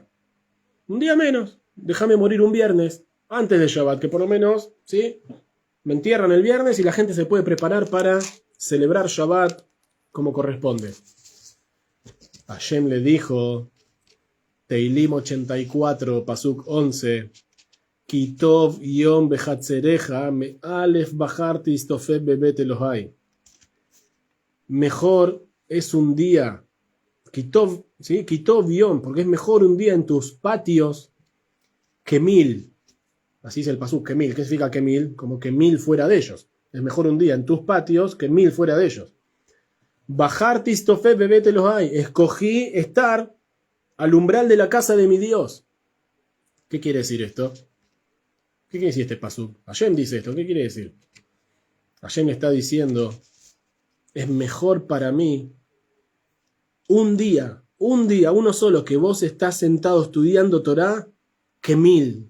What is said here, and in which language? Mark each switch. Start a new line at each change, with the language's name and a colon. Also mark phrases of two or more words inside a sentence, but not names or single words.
Spanish: Un día menos. Déjame morir un viernes, antes de Shabbat, que por lo menos, ¿sí? Me entierran el viernes y la gente se puede preparar para celebrar Shabbat como corresponde. Hashem le dijo, Teilim 84,
Hebrew: Pasuk 11, כי טוב יום בחצריך מ אלף בחרתי הסתופף בבית אלהי.
Spanish: Mejor es un día, Kitov, ¿sí?
Hebrew: כי טוב יום,
Spanish: porque es mejor un día en tus patios que 1000. Así es el pasuk, que 1000. ¿Qué significa que 1000? Como que 1000 fuera de ellos. Es mejor un día en tus patios que 1000 fuera de ellos.
Hebrew: בחרתי הסתופף בבית אלהי.
Spanish: Escogí estar al umbral de la casa de mi Dios. ¿Qué quiere decir esto? ¿Qué quiere decir este pasuk? Hashem dice esto, ¿qué quiere decir? Hashem está diciendo, es mejor para mí un día, uno solo, que vos estás sentado estudiando Torah, que 1000.